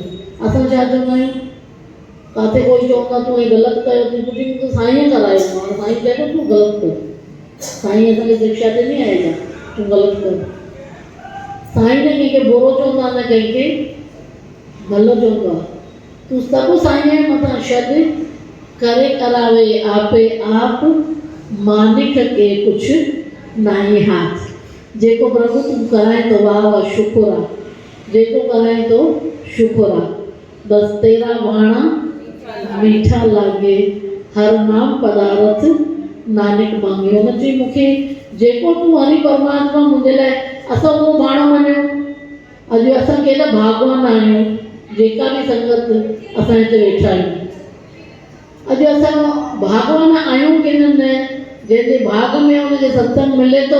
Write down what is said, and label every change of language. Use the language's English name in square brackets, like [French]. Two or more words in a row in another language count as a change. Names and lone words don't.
[Sindhi] असां छा चवंदा आहियूं, किथे कोई चवंदा तूं हे ग़लति कयो, तूं पुछी मूंखे साईं करायो, साईं चए थो तूं ग़लति कर। साईं असांखे शिक्षा ॾिनी आहे छा तूं ग़लति कर? साईं ने कंहिंखे बुरो चवंदो आहे, न कंहिंखे भलो चवंदो आहे। तूं सभु साईं जे मथां छॾ, [Punjabi] ਕਰੇ ਕਰਾਵੇ ਆਪੇ ਆਪ, ਮਾਲਿਕ ਕੇ ਕੁਝੁ ਨਾਹੇ ਹਾਥ। [Sindhi] जेको प्रभु तूं कराए थो वाह वाह शुकुर आहे, जेको कराए थो शुकुर आहे। [Punjabi] ਬਸਿ ਤੇਰਾ ਭਾਣਾ ਮੀਠਾ ਲਾਗੇ, ਹਰਿ ਨਾਮ ਪਦਾਰਥ ਨਾਨਕ ਮਾਂਗੇ। [Sindhi] हुन चई मूंखे जेको तूं हरि परमात्मा मुंहिंजे लाइ, असां उहो माण्हू वञूं। अॼु असां केॾा भागवान आहियूं, जेका बि संगत असां हिते वेठा आहियूं। अॼु असां भागवान आहियूं की न, जंहिंजे भाग में हुनखे सत्संग मिले थो।